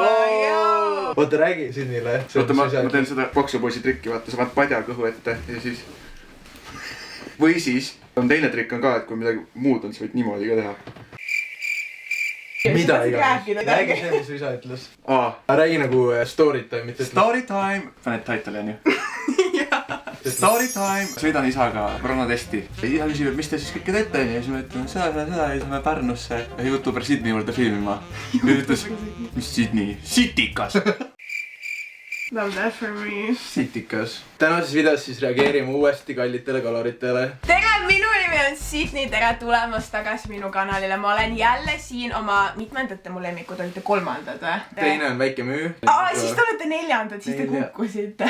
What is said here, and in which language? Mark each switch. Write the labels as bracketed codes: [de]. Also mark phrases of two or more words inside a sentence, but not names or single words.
[et] Oota, räägi Sydneyle. Oota, ma teen seda paksupoisi trikki, vaata, sa paned padja kõhu ette ja siis... Või siis on teine trikk on ka, et kui midagi muud on, siis võid niimoodi ka teha. Mida iganes. Räägi see, mis su isa ütles. Räägi nagu [en] story time. [et] Story time. Paned title'i on ju. Story time. Sõidan isaga koroonatesti. Isa küsib, et mis te siis kõike teete ja siis ma ütlen seda ja siis me Pärnusse YouTuber Sydney juurde filmima. Ja ütles, mis Sydney? Sitikas! Love that for me. Sitikas. Tänases videos siis reageerime uuesti kallitele kaloritele. Tere, minu nimi on Sydney, tere tulemast tagasi minu kanalile. Ma olen jälle siin oma, mitmendate mu lemmikud olite 3. või? Teine on väike müü. Siis te olete 4, siis te kukkusite.